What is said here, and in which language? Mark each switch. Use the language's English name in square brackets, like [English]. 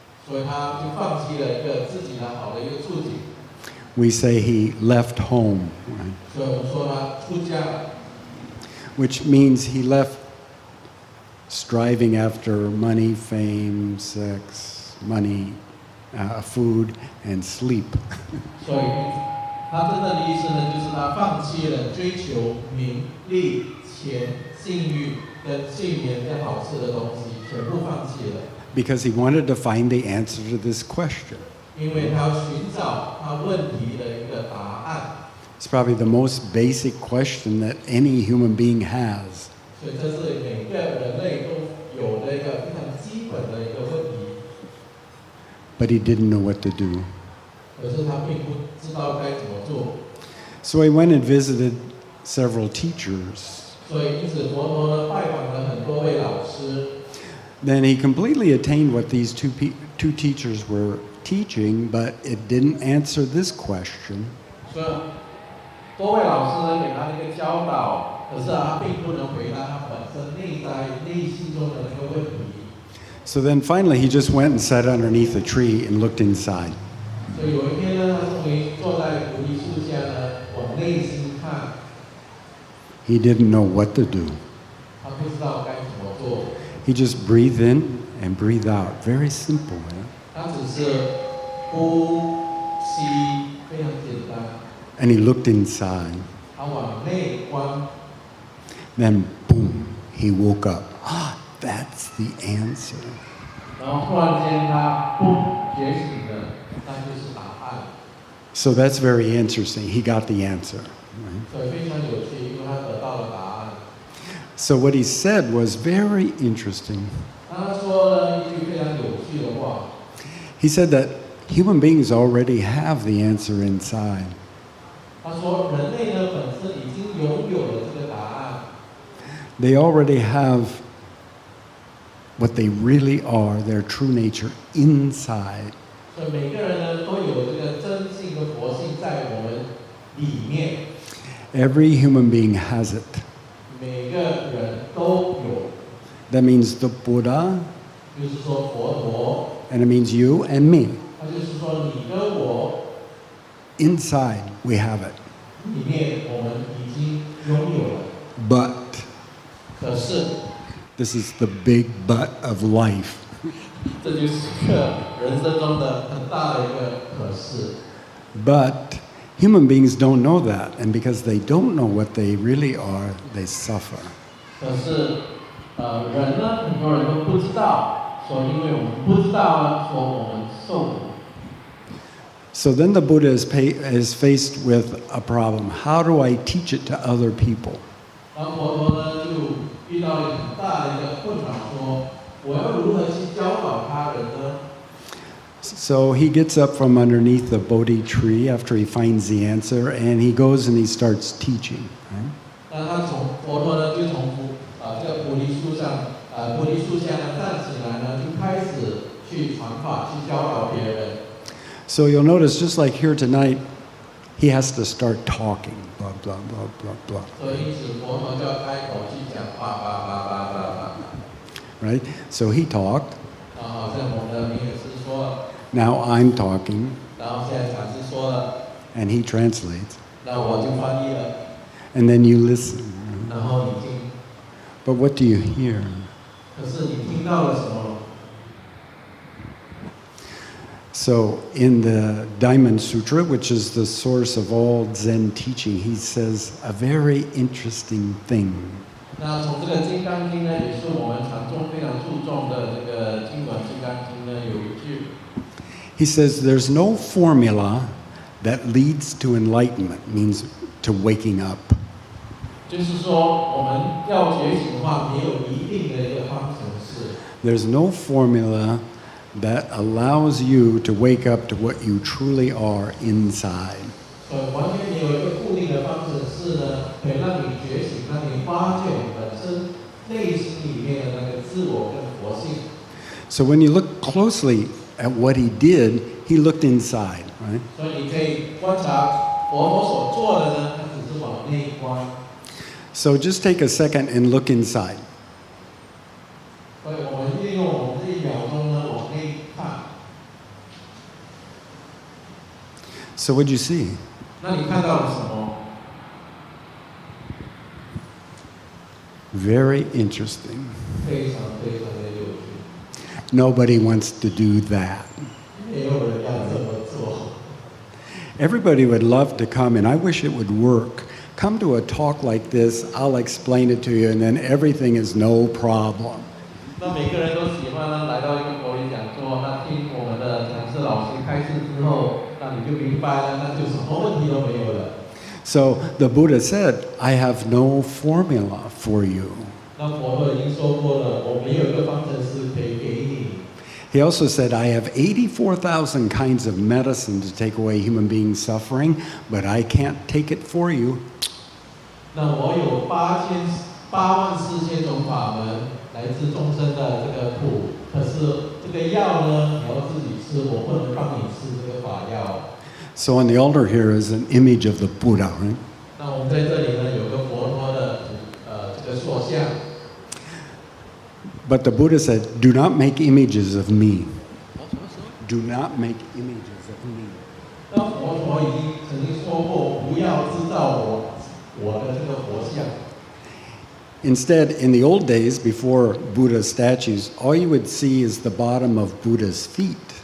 [Chinese] 所以他就放弃了一个自己的好的一个处境。 [English] We say he left home, right? [Chinese] 所以我们说他出家了， [English] Which means he left striving after money, fame, sex, money, food, and sleep. [Chinese] 所以他真正的意思呢，就是他放弃了追求名利、钱、性欲跟睡眠跟好吃的东西，全部放弃了。 [English] Because he wanted to find the answer to this question. [Chinese] 因为他要寻找他问题的一个答案， [English] It's probably the most basic question that any human being has. [Chinese] 所以这是每个人类都有的一个非常基本的一个问题。 [English] But he didn't know what to do. [Chinese] 可是他并不知道该怎么做， [English] So he went and visited several teachers. [Chinese] 所以因此佛陀呢拜访了很多位老师， [English] Then he completely attained what these two teachers were teaching, but it didn't answer this question. [Chinese] 所以多位老师呢给他一个教导，可是他并不能回答他本身内心中的那个问题。 [English] So then finally he just went and sat underneath a tree and looked inside. [Chinese] 所以有一天呢，他终于坐在菩提树下呢，往内心看， [English] He didn't know what to do. [Chinese] 他不知道该怎么做， [English] He just breathed in and breathed out. Very simple. Eh? [Chinese] 他只是呼吸，非常简单。 [English] And he looked inside. [Chinese] 他往内观， [English] Then, boom, he woke up. That's the answer. [Chinese] 然后突然间他觉醒了，那就是答案。 [English] So that's very interesting. He got the answer. Right? [Chinese] 所以非常有趣，因为他得到了答案。 [English] So what he said was very interesting. [Chinese] 他说了一句非常有趣的话， [English] He said that human beings already have the answer inside. [Chinese] 他说人类呢本身已经拥有了这个答案， [English] They already have what they really are, their true nature inside. [Chinese] 所以每个人呢都有这个真性跟佛性在我们里面， [English] Every human being has it. [Chinese] 每个人都有， [English] That means the Buddha, [Chinese] 就是说佛陀， [English] and it means you and me. [Chinese] 他就是说你跟我 [English] Inside, we have it. [Chinese] 里面我们已经拥有了， [English] But, [Chinese] 可是 [English] this is the big but of life. [Chinese] 这就是个人生中的很大的一个可是。 [English] But human beings don't know that, and because they don't know what they really are, they suffer. [Chinese] 可是，人呢，很多人都不知道，说因为我们不知道呢，说我们受苦。 [English] So then the Buddha is faced with a problem. How do I teach it to other people? [Chinese] 然后佛陀呢，就遇到了一个很大的一个困扰，说我要如何去教导他人呢？ [English] So he gets up from underneath the Bodhi tree after he finds the answer, and he goes and he starts teaching. Right? [Chinese] 那他从佛陀呢，就从这个菩提树上，菩提树下呢站起来呢，就开始去传法，去教导别人。 [English] So you'll notice, just like here tonight, he has to start talking. Blah, blah, blah, blah, blah. [Chinese] 所以因此佛陀就要开口去讲叭。 [English] Right? So he talked. [Chinese] 好像我们的明也是说了， [English] Now I'm talking, [Chinese] 然后现在禅师说了， [English] and he translates. [Chinese] 那我就翻译了， [English] And then you listen. [Chinese] 然后你听， [English] But what do you hear? [Chinese] 可是你听到了什么？ [English] So in the Diamond Sutra, which is the source of all Zen teaching, he says a very interesting thing. [Chinese] 那从这个《金刚经》呢，也是我们禅宗非常注重的这个经文，《金刚经》呢有一句， [English] He says there's no formula that leads to enlightenment, means to waking up. [Chinese] 就是说我们要觉醒的话，没有一定的一个方程式。 [English] There's no formula that allows you to wake up to what you truly are inside. [Chinese] 完全没有一个固定的方程式呢，可以让你觉醒，让你发现你本身内心里面的那个自我跟佛性。 [English] So when you look closely at what he did, he looked inside, right? [Chinese] 所以你可以观察佛陀所做的呢，他只是往内观。 [English] So just take a second and look inside. [Chinese] 所以我们利用我们这一秒钟呢，往内看。 [English] So what'd you see? [Chinese] 那你看到了什么？ [English] Very interesting. [Chinese] 非常非常的有趣。 [English] Nobody wants to do that. [Chinese] 没有人要这么做。 [English] Everybody would love to come, and I wish it would work. Come to a talk like this, I'll explain it to you, and then everything is no problem. [Chinese] 那每个人都喜欢呢，来到一个佛理讲座，那听我们的禅师老师开示之后，那你就明白了，那就什么问题都没有了。 [English] So the Buddha said, I have no formula for you. [Chinese] 那佛陀已经说过了，我没有一个方程式可以给你。 [English] He also said, I have 84,000 kinds of medicine to take away human beings' suffering, but I can't take it for you. [Chinese] 那我有84000种法门来治众生的这个苦，可是这个药呢，你要自己吃，我不能帮你吃这个法药。 [English] So on the altar here is an image of the Buddha, right? [Chinese] 那我们在这里呢，有个佛陀的这个塑像。 [English] But the Buddha said, do not make images of me. Do not make images of me. [Chinese] 那佛陀已经曾经说过，不要制造我的这个佛像。 [English] Instead, in the old days, before Buddha statues, all you would see is the bottom of Buddha's feet.